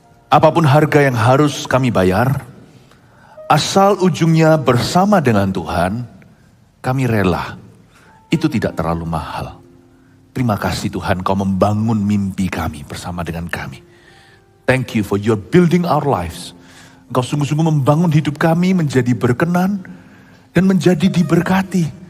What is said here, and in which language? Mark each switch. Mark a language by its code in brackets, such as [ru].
[id] Apapun harga yang harus kami bayar, asal ujungnya bersama dengan Tuhan, kami rela. Itu tidak terlalu mahal. Terima kasih Tuhan, Kau membangun mimpi kami bersama dengan kami. [en] Thank you for your building our lives. [id] Engkau sungguh-sungguh membangun hidup kami menjadi berkenan dan menjadi diberkati.